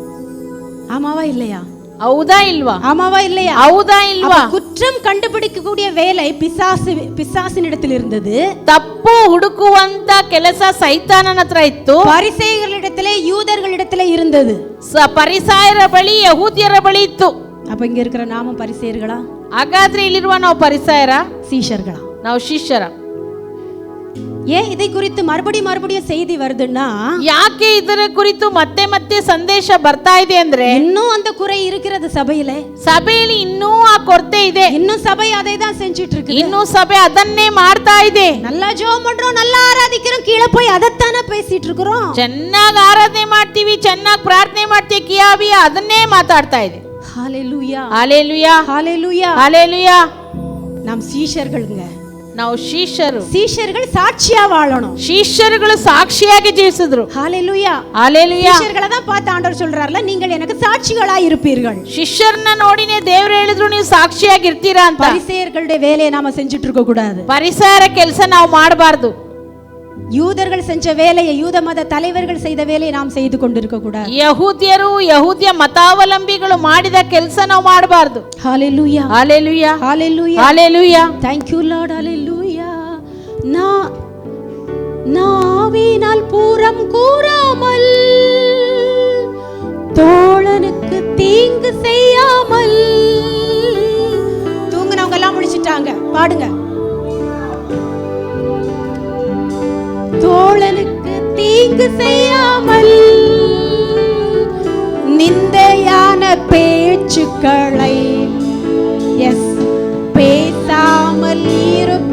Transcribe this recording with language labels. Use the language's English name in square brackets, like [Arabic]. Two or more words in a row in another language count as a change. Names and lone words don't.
[Tamil] ஆமாவா இல்லையா? [Kannada] ಹೌದಾ ಇಲ್ವಾ? [Tamil] ஆமாவா இல்லையா? [Kannada] ಹೌದಾ ಇಲ್ವಾ? [Tamil] குற்றம் கண்டுபிடிக்கக்கூடிய வேலை பிசாசினிடத்தில் இருந்தது. [Kannada] ತಪ್ಪು ಹುಡುಕುವಂತ ಕೆಲಸ ಸೈತಾನನ ಹತ್ರ ಇತ್ತು. [Tamil] பரிசேயர்களிடத்திலே, யூதர்களிடத்திலே இருந்தது. [Kannada] ಪರಿಸಾಯರ ಬಳಿ, ಯಹೂದ್ಯರ ಬಳಿ ಇತ್ತು. [Tamil] அப்ப இங்க இருக்கிற நாமும் பரிசேயர்களா? [Kannada] ಹಾಗಾದ್ರೆ ಇಲ್ಲಿರುವ ನಾವು ಪರಿಸಾಯರ, [Tamil] சீஷர்களா? [Kannada] ನಾವು ಶಿಷ್ಯರ. [Tamil] ஏன் இதை குறித்து மறுபடியும் செய்தி வருதுன்னா, [Kannada] ಯಾಕೆ ಇದರ ಕುರಿತು ಮತ್ತೆ ಮತ್ತೆ ಸಂದೇಶ ಬರ್ತಾ ಇದೆ ಅಂದ್ರೆ, [Tamil] இன்னும் அந்த குறை இருக்கிறது சபையிலே. [Kannada] ಸಭೆಯಲ್ಲಿ ಇನ್ನೂ ಆ ಕೊರತೆ ಇದೆ. [Tamil] இன்னும் சபை அதை தான் செஞ்சிட்டு இருக்கு. [Kannada] ಇನ್ನೂ ಸಭೆ ಅದನ್ನೇ ಮಾಡ್ತಾ ಇದೆ. [Tamil] நல்லா ஜெபம் பண்றோம், நல்லா ஆராதிக்கிறோம், கீழே போய் அதத்தானே பேசிட்டு இருக்கிறோம். [Kannada] ಚೆನ್ನಾಗಿ ಆರಾಧನೆ ಮಾಡ್ತೀವಿ, ಚೆನ್ನಾಗಿ ಪ್ರಾರ್ಥನೆ ಮಾಡ್ತೀವಿ, ಕಿಯಾವಿ ಅದನ್ನೇ ಮಾತಾಡ್ತಾ ಇದೆ. [Tamil] ஹalleluya, ஹalleluya, ஹalleluya, ஹalleluya. நாம் சீஷர்களுங்க. [Kannada] ನಾವು [Tamil] சீஷர்கள் சாட்சியா வாழணும். [Kannada] ಶಿಷ್ಯರುಗಳು ಸಾಕ್ಷಿಯಾಗಿ ಜೀವಿಸಿದ್ರು. [Tamil] ஹalleluya, ஹalleluya. சீஷர்களை தான் பார்த்து ஆண்டவர் சொல்றாருல, நீங்கள் எனக்கு சாட்சிகளா இருப்பீர்கள். [Kannada] ಶಿಷ್ಯರನ್ನ ನೋಡಿನೇ ದೇವರು ಹೇಳಿದ್ರು, ನೀವು ಸಾಕ್ಷಿಯಾಗಿ ಇರ್ತೀರಾ ಅಂತ. [Tamil] பரிசேயர்களுடைய வேலையை நாம செஞ்சிட்டு இருக்க கூடாது. [Kannada] ಪರಿಸರ ಕೆಲಸ ನಾವು ಮಾಡಬಾರದು. [Tamil] யூதர்கள் செஞ்ச வேலையை, யூத மத தலைவர்கள் செய்த வேலையை நாம் செய்து கொண்டிருக்க கூடாது. [Kannada] ಯಹೂದ್ಯರು, ಯಹೂದ್ಯ ಮತಾವಲಂಬಿಗಳು ಮಾಡಿದ ಕೆಲಸ ನಾವು ಮಾಡಬಾರದು. [Tamil] ஹalleluya, ஹalleluya, ஹalleluya, ஹalleluya. [English] thank you lord, hallelujah. [Tamil] நாவினால் பூரம் கூறாமல், தோழனுக்கு தீங்கு செய்யாமல். தூங்குனவங்க எல்லாம் முடிச்சிட்டாங்க, பாடுங்க. தோழனுக்கு தீங்கு செய்யாமல், நிந்தையான பேச்சுக்களை பேசாமல் இருப்ப.